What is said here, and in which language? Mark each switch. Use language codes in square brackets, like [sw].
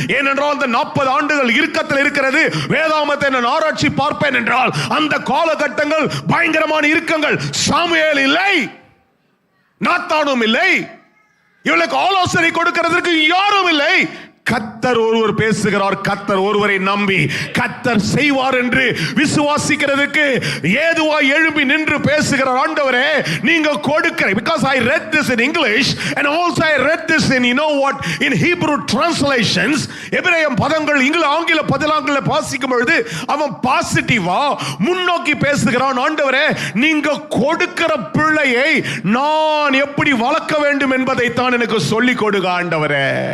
[ta] ஏனென்றால் அந்த 40 ஆண்டுகள் இறுக்கத்தில் இருக்கிறது. வேதாகமத்தை நான் ஆராய்ச்சி பார்ப்பேன் என்றால் அந்த காலகட்டங்கள் பயங்கரமான இறுக்கங்கள். சாமுவேல் இல்லை, நாத்தானும் இல்லை, இவளுக்கு ஆலோசனை கொடுக்கிறதுக்கு யாரும் இல்லை. கர்த்தர் ஒருவர் பேசுகிறார். கர்த்தர் ஒருவரை நம்பி கர்த்தர் செய்வார் என்று விசுவாசிக்கிறதுக்கு ஏதுவாய் எழும்பி நின்று பேசுகிறார். ஆண்டவரே நீங்க கொடுக்கிற, [en] because I read this in English and also I read this in in Hebrew translations. [ta] எபிரேய பதங்கள் ஆங்கில பதிலாங்கல வாசிக்கும் பொழுது அவன் பாசிட்டிவா முன்னோக்கி பேசுகிறான். ஆண்டவரே நீங்க கொடுக்கிற பிள்ளையை நான் எப்படி வளர்க்க வேண்டும் என்பதை தான் எனக்கு சொல்லிக் கொடுங்க ஆண்டவரே.